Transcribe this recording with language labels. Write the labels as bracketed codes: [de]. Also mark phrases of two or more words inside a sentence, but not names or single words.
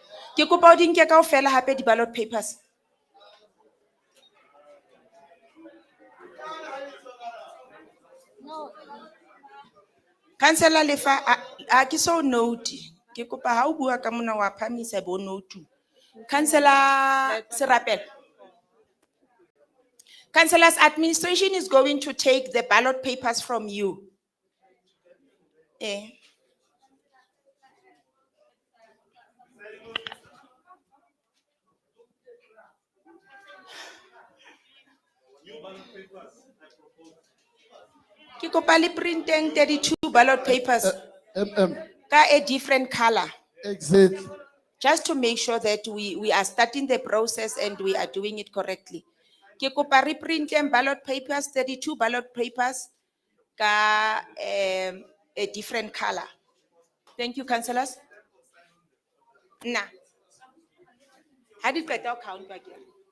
[st] Ke kopa o di nke kaofela hape di [en] ballot papers. [st] Councillor Lefa, a ke so note. Ke kopa ha o bua ka mona wa phamisa bo note. [en] Councillor Serapel. Councillors, administration is going to take the ballot papers from you. [st] Eh. Ke kopa le [en] printing 32 ballot papers [st] ka [en] a different color, Exactly. just to make sure that we are starting the process and we are doing it correctly. [st] Ke kopa re [en] printing ballot papers, 32 ballot papers [st] ka [en] a different color. Thank you, councillors. Nah. How did I count again?